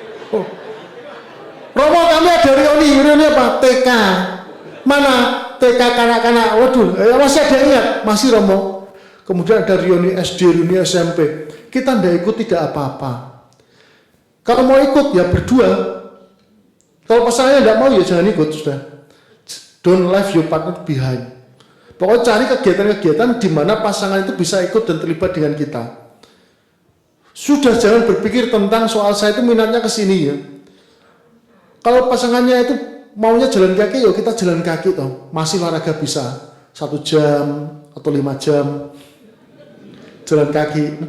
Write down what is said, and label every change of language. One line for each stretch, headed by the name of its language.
Indonesian: Oh. Romo kami ada reuni apa? TK. Mana? TK kanak-kanak. Waduh, masih ada ingat? Masih Romo. Kemudian ada reuni SD, reuni SMP. Kita tidak ikut, tidak apa-apa. Kalau mau ikut ya berdua. Kalau pasangannya tidak mau ya jangan ikut sudah.
English: Don't leave your partner behind.
Indonesian: Pokoknya cari kegiatan-kegiatan di mana pasangan itu bisa ikut dan terlibat dengan kita. Sudah jangan berpikir tentang soal saya itu minatnya ke sini ya. Kalau pasangannya itu maunya jalan kaki ya kita jalan kaki toh. Masih olahraga bisa 1 jam atau 5 jam jalan kaki.